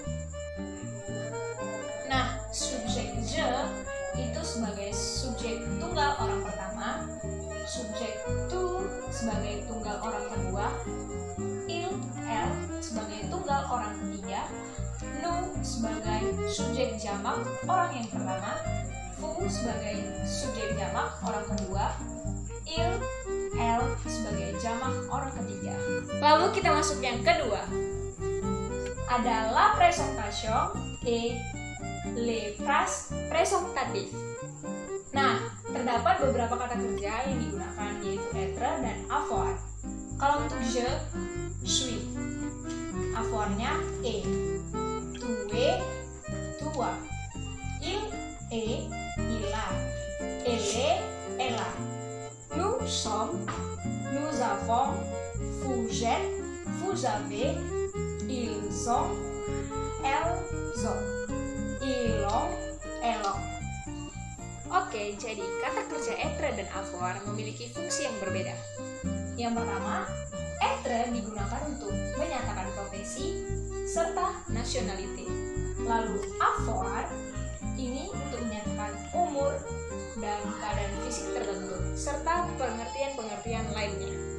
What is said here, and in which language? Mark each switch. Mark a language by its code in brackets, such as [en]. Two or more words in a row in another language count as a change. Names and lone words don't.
[id] Nah, subjek je itu sebagai subjek tunggal orang pertama, subjek tu sebagai tunggal orang kedua, elle sebagai tunggal orang ketiga, nous sebagai subjek jamak orang yang pertama, vous sebagai subjek jamak orang kedua, elle sebagai jamak orang ketiga. Lalu kita masuk yang kedua. [fr] Ada la présentation et les phrases présentatives. [id] Nah, terdapat beberapa kata kerja yang digunakan, yaitu être dan avoir. Kalau untuk [fr] je, suis. [id] Avoir-nya est. [fr] Tu es, toi. Il est, il a. Elle est, elle a. Nous sommes, nous avons. Vous êtes, vous avez. Ils ont, elles ont. Ils ont, elles ont. [id] Oke, jadi kata kerja être dan avoir memiliki fungsi yang berbeda. Yang pertama, être digunakan untuk menyatakan profesi serta nationality. Lalu avoir ini untuk menyatakan umur dan keadaan fisik tertentu serta pengertian-pengertian lainnya.